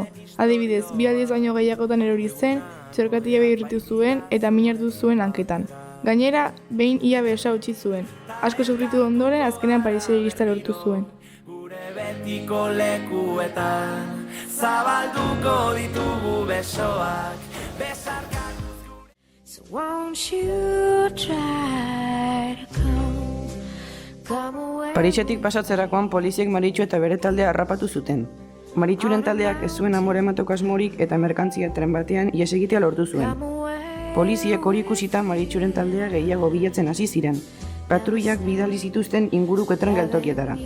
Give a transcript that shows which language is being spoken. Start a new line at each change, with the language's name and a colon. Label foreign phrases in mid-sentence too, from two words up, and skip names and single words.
Basque: Adibidez, 2 aldiz baino gehiagotan erori zen, txorkatia behirritu zuen eta min hartu zuen hanketan. Gainera, behin ia besa utzi zuen. Asko sufritu ondoren, azkenean Parisera irista lortu zuen. Gure betiko lekuetan zabalduko ditugu besoak
English: So won't you try to come away?
Basque: Parisetik pasatzerakoan poliziek Maritxu eta bere taldea harrapatu zuten. Maritxuren taldeak ez zuen amore emateko asmorik eta merkantzia tren batean ihes egitea lortu zuen. Poliziek hori ikusita Maritxuren taldea gehiago bilatzen hasi ziren. Patruiak bidali zituzten inguruko tren geltokietara.